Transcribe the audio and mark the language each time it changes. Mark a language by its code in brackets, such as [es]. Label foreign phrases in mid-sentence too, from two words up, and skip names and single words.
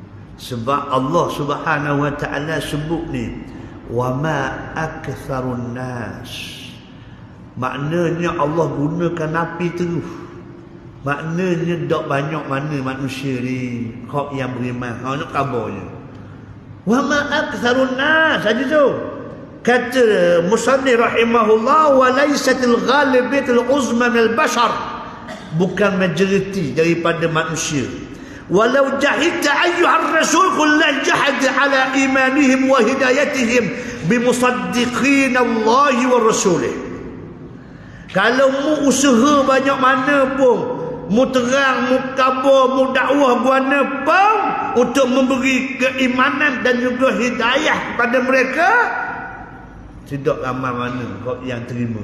[ms] Sebab Allah [ar] سبحانه وتعالى [ms] sebut ni, [ar] وما أكثر الناس. [ms] Maknanya Allah gunakan Nabi terus. Maknanya tak banyak mana manusia ni hak yang beriman. Ha nak khabarnya. [ar] وما أكثر الناس [ms] saja tu. Kata Musannif [ar] rahimahullah, وليست الغالبة العظمى من البشر. [ms] Bukan majoriti daripada manusia. [ar] ولو جاهدت أيها الرسول كل الجهاد على إيمانهم وهدايتهم بمصدقين الله ورسوله. [ms] Kalau mu usaha banyak mana pun, mu terang, mu khabar, mu dakwah mana pun untuk memberi keimanan dan juga hidayah kepada mereka, tidak ramai mana kau yang terima.